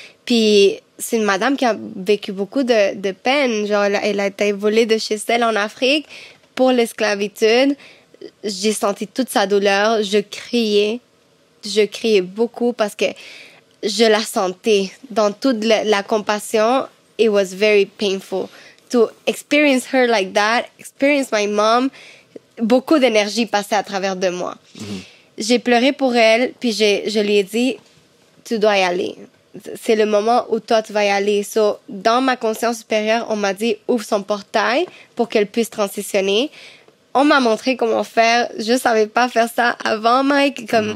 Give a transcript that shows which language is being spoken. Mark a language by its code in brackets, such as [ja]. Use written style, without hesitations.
[fr] Puis c'est une madame qui a vécu beaucoup de peine. Genre, elle a été volée de chez elle en Afrique pour l'esclavitude. J'ai senti toute sa douleur. Je criais beaucoup parce que je la sentais dans toute la compassion. [en] It was very painful to experience her like that, experience my mom. [fr] Beaucoup d'énergie passait à travers de moi. J'ai pleuré pour elle, puis je lui ai dit, tu dois y aller. C'est le moment où toi, tu vas y aller. So, dans ma conscience supérieure, on m'a dit, ouvre son portail pour qu'elle puisse transitionner. On m'a montré comment faire. Je savais pas faire ça avant, Mike.